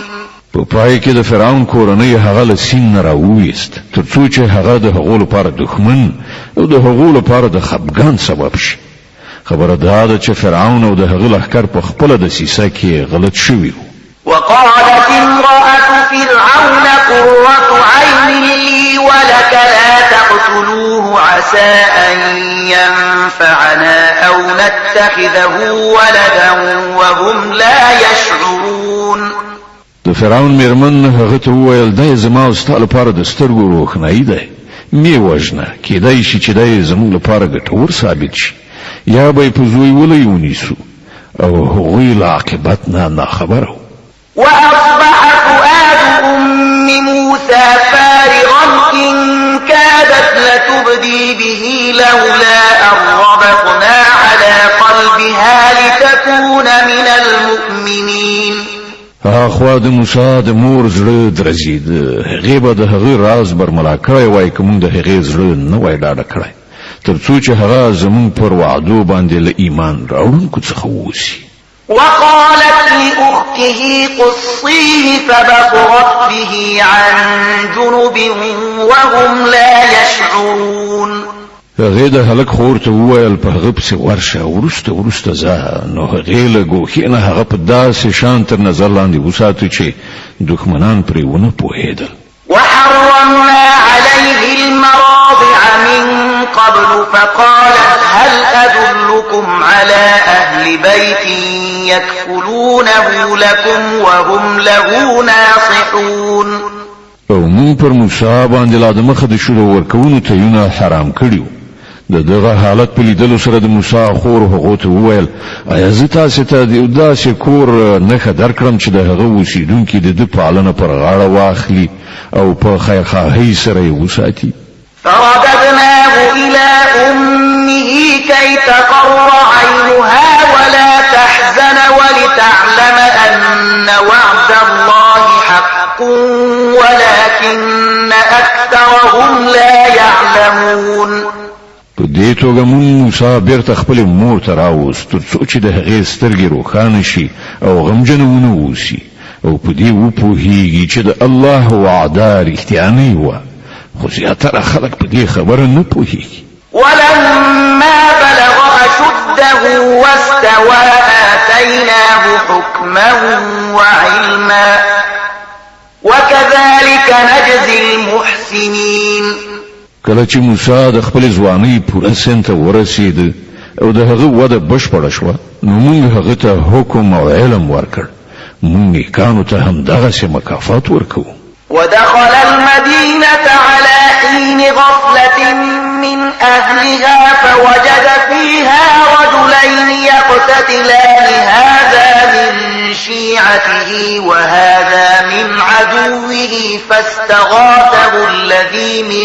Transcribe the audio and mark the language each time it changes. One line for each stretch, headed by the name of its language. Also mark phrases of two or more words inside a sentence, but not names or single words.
Pashto: په پای کې د فرعون کورنۍ هغه له سین نه راوویست تر څو چې هغه د هغو لپاره دښمن او د هغو لپاره د خفګان سبب شي. خبره دا ده چې فرعون او د هغه لښکر په خپله دسیسه کې غلط شوي وو.
Arabic: وقالت امرأة فرعون قرة عين لي ولك لا تقتلوه عسى أن ينفعنا أو نتخذه ولدا وهم لا يشعرون.
Pashto: د فرعون میرمن هغه ته وویل دا زما او ستا لپاره د سترګو روښنایي دی، مې وژنه، کیدای شي چې دا زموږ لپاره ګټور ثابت شي، یا به یې په زوی ولی ونیسو او هغوی له عاقبت نه ناخبره.
Arabic: وأصبح فؤاد أم موسى فارغا إن كادت لتبدي به لولا أن ربطنا على قلبها لتكون من المؤمنين.
Pashto: خوا د موسی د مور زړه درزید، هغې به د هغې راز برملا کړی وای که موږ د هغې زړه نه وای ډاډه کړی تر څو چې هغه زموږ پر وعدو باندې له ایمان راوړونکو څخه ووسي.
Arabic: وقالت لأخته قصيه فبصرت به عن جنب وهم لا يشعرون.
Pashto: هغه د هلک خور ته وویل په هغه پسې ورشه وروسته ځه نو هغې له ګوښې نه هغه په داسې شان تر نظر لاندې وساتو چې دښمنان پرې ونه پوهېدل.
Arabic: وحرمنا عليه المراضع من قبل فقالت هل أدلكم على أهل بيت يكفلونه لكم وهم له ناصحون.
Pashto: او مون پر موسی باندې لا د مخه د شروع ورکوونو تیونه حرام کړیو. دغه حالت په لیدلو سره د موسی خور هغه ته وویل آیا زه تاسو ته د داسې کور نه درکړم چې د هغه اوسیدونکو د پالنه پر غاړه واخلي او په خیرخواهی سره یې وساتي.
Arabic: فرددناه إلى أمه كي تقر عينها ولا تحزن ولتعلم أن وعد الله حق ولكن أكثرهم لا يعلمون.
Pashto: په دې توګه مون موسی بیرته خپل مور ته راوست تر څو چې د هغې سترګې روښانه شي او غمجنه ونه اوسي او په دې وپوهیږي چې د الله وعده رښتیانۍ وه خو زیاتره خلک په دې خبره نه پوهیږي.
Arabic: ولما بلغ أشده واستوى آتيناه حكما وعلما وكذلك نجزي المحسنين.
Pashto: کله چې موسی د خپل ځوانۍ پوره سن ته ورسید او د هغه وده بشپړه شوه نو موږ هغه ته حکم او علم ورکړ. موږ نیکانو ته هم دغسې مکافات ورکوو.
Arabic: ودخل المدينة على حين غفلة من أهلها فوجد فيها رجلين يقتتلان هذا من شيعته وهذا من عدوه فاستغاثه الذي